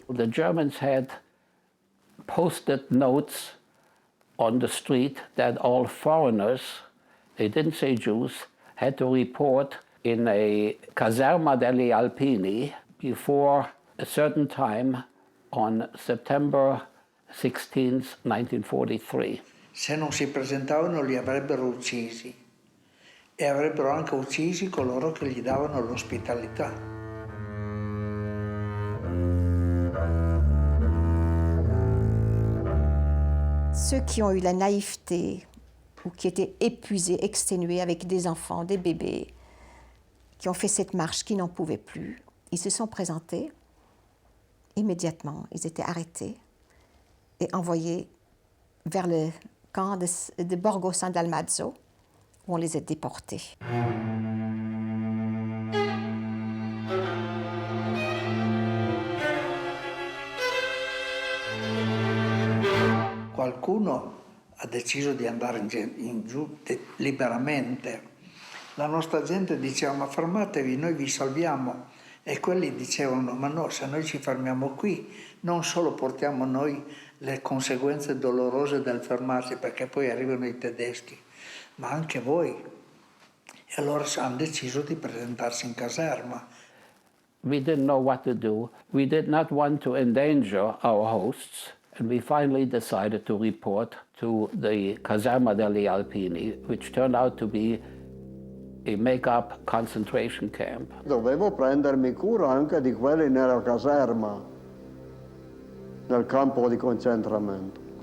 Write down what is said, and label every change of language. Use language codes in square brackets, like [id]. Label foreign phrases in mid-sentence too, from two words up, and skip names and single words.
[en] The Germans had posted notes on the street that all foreigners, they didn't say Jews, had to report in a [it] caserma degli Alpini [en] before a certain time on September 16th, 1943. [it] Se non si presentavano li avrebbero uccisi e avrebbero anche uccisi coloro che gli davano l'ospitalità. [fr] Ceux qui ont eu la naïveté ou qui étaient épuisés, exténués avec des enfants, des bébés, qui ont fait cette marche, qui n'en pouvaient plus, ils se sont présentés immédiatement. Ils étaient arrêtés et envoyés vers le camp de Borgo San Dalmazzo, où on les a déportés. [it] Qualcuno ha deciso di andare in giù liberamente. La nostra gente diceva: ma fermatevi, noi vi salviamo. E quelli dicevano: ma no, se noi ci fermiamo qui, non solo portiamo noi le conseguenze dolorose del fermarsi, perché poi arrivano i tedeschi, ma anche voi. E allora hanno deciso di presentarsi in caserma. [en] We didn't know what to do. We did not want to endanger our hosts, and we finally decided to report to the [it] caserma degli Alpini, [en] which turned out to be a make-up concentration camp. [it] Dovevo prendermi cura anche di quelli nella caserma, nel campo di concentramento.